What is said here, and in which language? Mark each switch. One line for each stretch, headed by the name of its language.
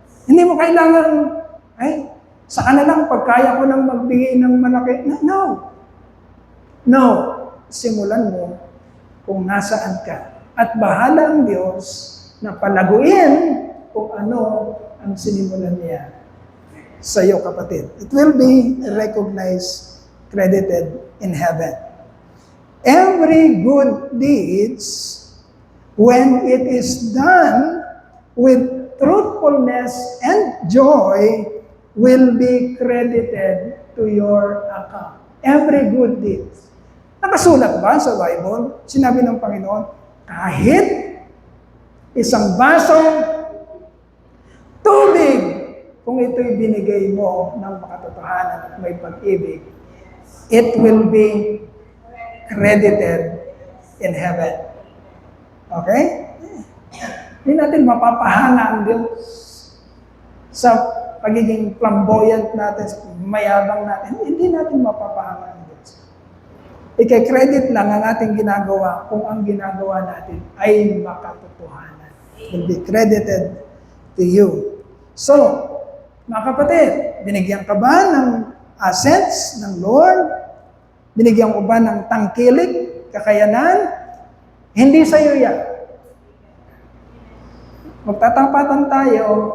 Filipino: Hindi mo kailangan, saan na lang pagkaya ko nang magbigay ng malaki. No. No. Simulan mo kung nasaan ka. At bahala ang Diyos na palaguin kung ano ang sinimulan niya sa iyo, kapatid.
English: It will be recognized, credited in heaven. Every good deeds, when it is done with truthfulness and joy, will be credited to your account. Every good deeds.
Filipino: Nakasulat ba sa Bible? Sinabi ng Panginoon, kahit isang basong tubig, kung ito'y binigay mo ng makatotohanan at may pag-ibig,
English: it will be credited in heaven.
Filipino: Okay? Hindi natin mapapahana ang Diyos sa pagiging flamboyant natin, sa mayabang natin. Hindi natin mapapahana ang Diyos. Ika-credit lang ang ating ginagawa kung ang ginagawa natin ay makatotohanan.
English: It will be credited to you.
Filipino: So, mga kapatid, binigyan ka ba ng assets ng Lord? Binigyan ko ba ng tangkilik, kakayanan? Hindi sa iyo yan. Magtatapatan tayo.